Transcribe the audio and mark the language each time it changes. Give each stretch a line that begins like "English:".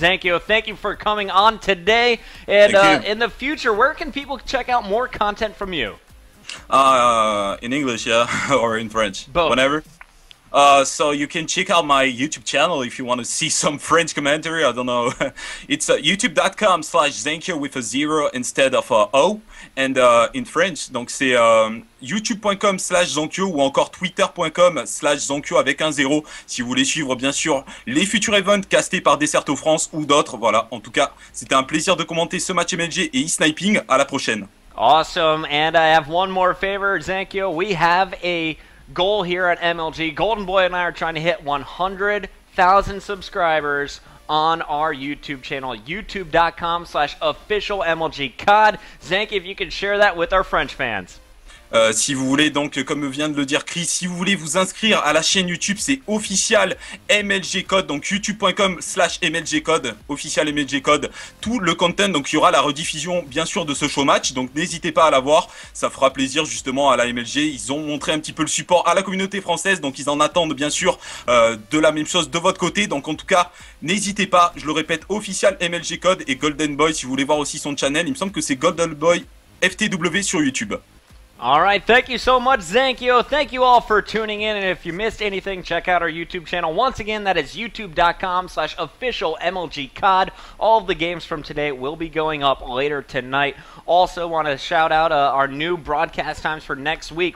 English: Zankyo, thank you for coming on today. And in the future, where can people check out more content from you? In English, yeah, or in French. Both. Whenever. So you can check out my YouTube channel if you want to see some French commentary. I don't know. It's youtube.com/Zankyo with a 0 instead of a O. And in French,
French: donc c'est youtube.com/Zankyo ou encore twitter.com/Zankyo avec un 0 si vous voulez suivre bien sûr les futurs events castés par Dtsuu France ou d'autres. Voilà, en tout cas, c'était un plaisir de commenter ce match MLG et e-sniping. À la prochaine.
English: Awesome. And I have one more favor, Zankyo. We have a goal here at MLG. Golden Boy and I are trying to hit 100,000 subscribers on our YouTube channel, youtube.com/official MLG COD. Zank, if you can share that with our French fans.
French: Si vous voulez, donc, comme vient de le dire Chris, si vous voulez vous inscrire à la chaîne YouTube, c'est official MLG Code, donc youtube.com/MLG Code, official MLG Code, tout le content, donc il y aura la rediffusion bien sûr de ce show match, donc n'hésitez pas à la voir, ça fera plaisir justement à la MLG, ils ont montré un petit peu le support à la communauté française, donc ils en attendent bien sûr de la même chose de votre côté, donc en tout cas, n'hésitez pas, je le répète, official MLG Code et Golden Boy, si vous voulez voir aussi son channel, il me semble que c'est Golden Boy FTW sur YouTube.
English: All right, thank you so much, Zankyo. Thank you all for tuning in, and if you missed anything, check out our YouTube channel. Once again, that is youtube.com/official MLG COD. All of the games from today will be going up later tonight. Also, want to shout out our new broadcast times for next week.